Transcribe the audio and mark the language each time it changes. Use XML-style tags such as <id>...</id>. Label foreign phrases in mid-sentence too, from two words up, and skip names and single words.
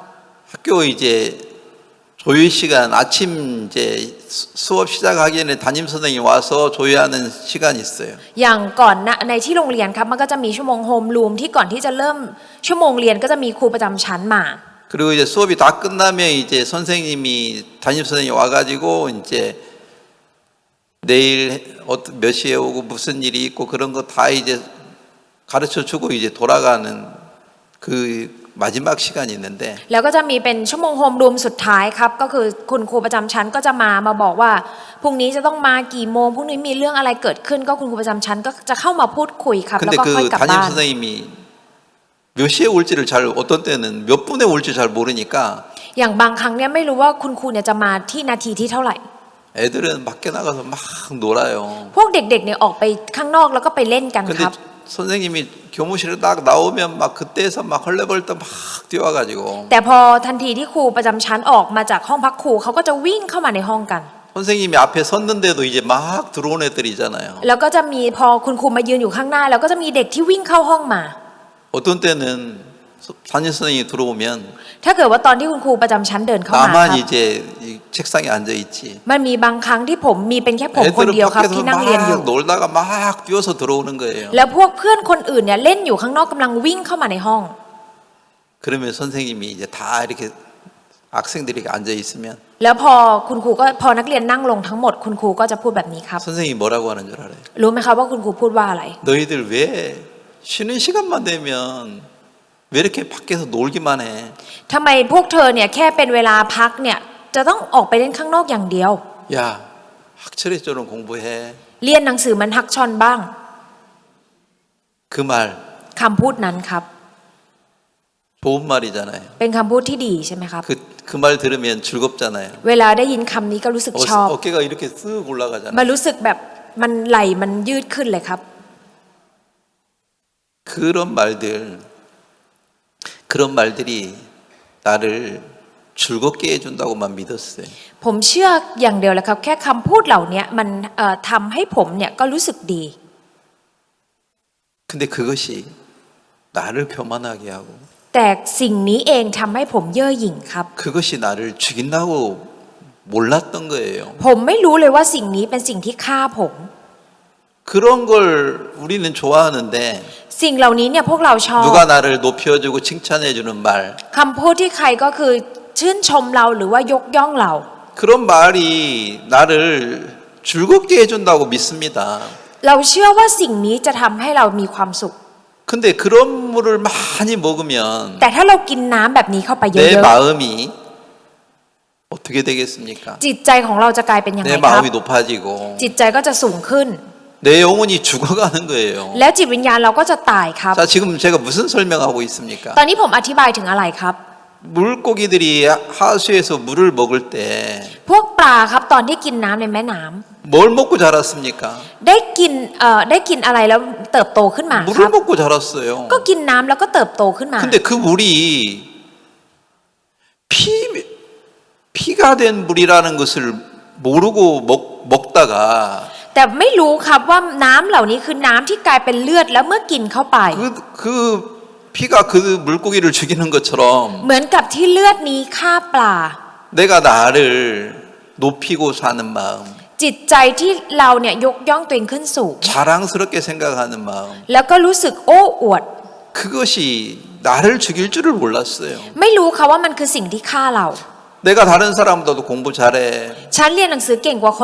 <ko>학교 이제 조회 시간 아침 이제 수업 시작하기 전에 담임 선생님이 와서 조회하는 시간이 있어요.</ko> <th>อย่างก่อนนะในที่โรงเรียนครับมันก็จะมีชั่วโมงโฮมรูมที่ก่อนที่จะเริ่มชั่วโมงเรียนก็จะมีครูประจำชั้นมา</th> <ko>그리고 이제 수업이 다 끝나면 이제 선생님이 담임 선생님이 와가지고 이제 내일 몇 시에 오고 무슨 일이 있고 그런 거 다 이제 가르쳐 주고 이제 돌아가는 그 마지막 시간이 있는데</ko> <th>แล้วก็จะมีเป็นชั่วโมงโฮมรูมสุดท้ายครับก็คือคุณครูประจำชั้นก็จะมาบอกว่าพรุ่งนี้จะต้องมากี่โมงพรุ่งนี้มีเรื่องอะไรเกิดขึ้นก็คุณครูประจำชั้นก็จะเข้ามาพูดคุยครับแล้ว</th> <ko>근데</ko> <th>ก็ค่อย</th> <ko>그</ko> <th>กลับ</th> <ko>담임</ko> <th>บ้าน</th> <ko>선생님이 몇 시에 올지를 잘 어떤 때는 몇 분에 올지 잘 모르니까</ko> <th>อย่างบางครั้งเนี่ยไม่รู้ว่าคุณครูเนี่ยจะมาที่นาทีที่เท่าไหร่</th> <ko>애들은 밖에 나가서 막 놀아요.</ko> <th>พวกเด็กๆเนี่ยออกไปข้างนอกแล้วก็ไปเล่นกันค</th> <ko>근데</ko> <th>รับ</th> <ko>선생님이 교무실에 딱 나오면 막 그때서 막 헐레벌떡 막 뛰어와가지고</ko> <th>แต่พอทันทีที่ครูประจำชั้นออกมาจากห้องพักครูเขาก็จะวิ่งเข้ามาในห้องกัน</th> <ko>선생님이 앞에 섰는데도 이제 막 들어온 애들이잖아요.</ko> <th>แล้วก็จะมีพอคุณครูมายืนอยู่ข้างหน้า แล้วก็จะมีเด็กที่วิ่งเข้าห้องมา</th> <ko>어떤 때는 담임 선생님이 들어오면</ko> <th>ถ้าเกิดว่าตอนที่คุณครูประจำชั้นเดินเข้ามาค</th> <ko>나만</ko> <th>รับ</th> <ko>이제 이 책상에 앉아 있지.</ko> <th>มันมีบางครั้งที่ผมมีเป็นแค่ผมคน</th> <ko>애들은</ko> <th>เดียวครับ</th> <ko>밖에서</ko> <th>ที่นั่งเรียนอยู่</th> <ko>막 놀다가 막 뛰어서 들어오는 거예요.</ko> <th>แล้วพวกเพื่อนคนอื่นเนี่ยเล่นอยู่ข้างนอกกำลังวิ่งเข้ามาในห้อง</th> <ko>그러면 선생님이 이제 다 이렇게 학생들이 앉아 있으면</ko> <th>แล้วพอคุณครูก็พอนักเรียนนั่งลงทั้งหมดคุณครูก็จะพูดแบบนี้ครับ</th> <ko>선생님이 뭐라고 하는 줄 알아요?</ko> <th>รู้ไหมครับว่าคุณครูพูดว่าอะไร</th> <ko>너희들 왜 쉬는 시간만 되면 왜 이렇게 밖에서 놀기만 해?</ko> <th>ทำไมพวกเธอเนี่ยแค่เป็นเวลาพักเนี่ยจะต้องออกไปเล่นข้างนอกอย่างเดียว</th> <ko>야, 학철에 좀 공부해.</ko> <th>เรียนหนังสือมันฮักชอนบ้าง</th> <ko>그 말</ko> <th>คำพูดนั้นครับ</th> <ko>좋은 말이잖아요.</ko> <th>เป็นคำพูดที่ดีใช่ไหมครับ</th> <ko>그 말 들으면 즐겁잖아요.</ko> <th>เวลาได้ยินคำนี้ก็รู้สึกชอบ</th> <ko>어깨가 이렇게 쓱 올라가잖아요.</ko> <th>มันรู้สึกแบบมันไหลมันยืดขึ้นเลยครับ</th> <ko>그런 말들이 나를 즐겁게 해준다고만 믿었어요.</ko> <th>ผมเชื่ออย่างเดียวเลยครับ แค่คำพูดเหล่านี้มันทำให้ผมเนี่ยก็รู้สึกดี</th> <ko>근데 그것이 나를 교만하게 하고</ko> <th>แต่สิ่งนี้เองทำให้ผมเย่อหยิ่งครับ</th> <ko>그것이 나를 죽인다고 몰랐던 거예요.</ko> <th>ผมไม่รู้เลยว่าสิ่งนี้เป็นสิ่งที่ฆ่าผม</th> <ko>그런 걸 우리는 좋아하는데</ko> <th>สิ่งเหล่านี้เนี่ยพวกเราชอบ</th> <ko>누가 나를 높여주고 칭찬해주는 말</ko> <th>คำพูดที่ใครก็คือชื่นชมเราหรือว่ายกย่องเรา</th> <ko>그런 말이 나를 즐겁게 해준다고 믿습니다.</ko> <th>เราเชื่อว่าสิ่งนี้จะทำให้เรามีความสุข</th> <ko>근데 그런 물을 많이 먹으면</ko> <th>แต่ถ้าเรากินน้ำแบบนี้เข้าไปเย</th> <ko>내 อะ 마음이 어떻게 되겠습니까?</ko> <th>ๆจิตใจของเราจะกลายเป็นยังไง</th> <ko>내</ko> <th>ครับ</th> <ko>마음이 높아지고</ko> <th>จิตใจก็จะสูงขึ้น</th> <ko>내 영혼이 죽어가는 거예요.</ko> <th>แล้วจิตวิญญาณเราก็จะตายครับ</th> <ko>자, 지금 제가 무슨 설명하고 있습니까?</ko> <th>ตอนนี้ผมอธิบายถึงอะไรครับ</th> <ko>물고기들이 하수에서 물을 먹을 때</ko> <th>พวกปลาครับตอนที่กินน้ำในแม่น้ำ</th> <ko>뭘 먹고 자랐습니까?</ko> <th>ได้กินอะไรแล้วเติบโตขึ้นมาค</th> <ko>물을</ko> <th>รับ</th> <ko>먹고 자랐어요.</ko> <th>ก็กินน้ำแล้วก็เติบโตขึ้นมา</th> <ko>근데 그 물이 피가 된 물이라는 것을 모르고 먹다가</ko> <th>แต่ไม่รู้ครับว่าน้ำเหล่านี้คือน้ำที่กลายเป็นเลือดแล้วเมื่อกินเข้าไป</th> <ko>그 피가 그 물고기를 죽이는 것처럼</ko> <th>เหมือนกับที่เลือดนี้ฆ่าปลา</th> <ko>내가 나를 높이고 사는 마음,</ko> <th>จิตใจที่เราเนี่ยยกย่องตัวเองขึ้นสูง</th> <ko>자랑스럽게 생각하는 마음,</ko> <th>แล้วก็รู้สึกโอ้อวด</th> <ko>그것이 나를 죽일 줄을 몰랐어요.</ko> <th>ไม่รู้ค่ะว่ามันคือสิ่งที่ฆ่าเรา</th> <ko>내가 다른 사람보다도 공부 잘해.</ko> <th>ฉันเรียนหนังสือเก่งกว่าคน</th>